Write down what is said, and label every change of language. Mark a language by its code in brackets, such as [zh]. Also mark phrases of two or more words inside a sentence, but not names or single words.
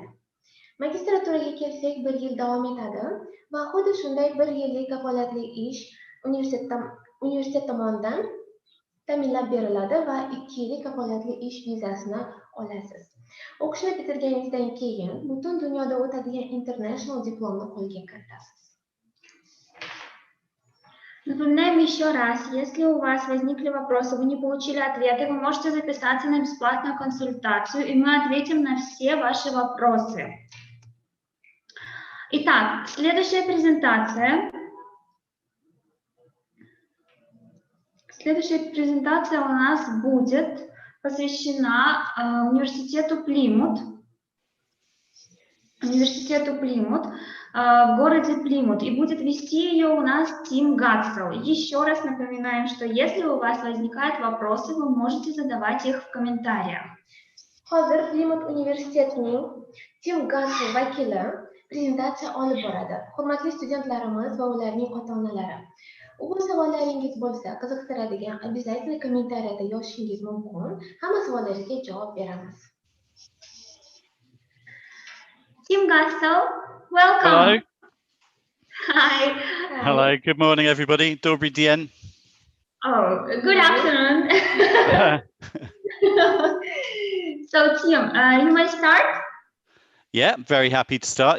[uz] Magistraturaga kelsak 1 yil davom etadi va xuddi shunday 1 yillik kafolatli ish universitet tomonidan ta'minlab beriladi va 2 yillik kafolatli ish vizasini olasiz. O'qishni bitirganingizdan keyin butun dunyoda o'tadigan international diplomni qo'lga kiritasiz. [ru] Напоминаем еще раз, если у вас возникли вопросы, вы не получили ответы, вы можете записаться на бесплатную консультацию, и мы ответим на все ваши вопросы. Итак, следующая презентация. Следующая презентация у нас будет посвящена университету Плимут. В городе Плимут, и будет вести ее у нас Тим Гатсел. Еще раз напоминаем, что если у вас возникают вопросы, вы можете задавать их в комментариях. [uz] Hozir Plymouth universitetining Tim Gatsel vakili prezentatsiya olib boradi. Hurmatli studentlarimiz va ularning ota-onalari. O'z savollaringiz bo'lsa, qiziqtiradigan, обязательно kommentariyada yozishingiz mumkin. Hamma savollaringizga javob beramiz. [en] Tim Gatsel, welcome. Hello. Hi. Hello. Good morning, everybody. [ru] Добрый день. [en] Oh, good afternoon. So, Tim, you want to start? Yeah, very happy to start.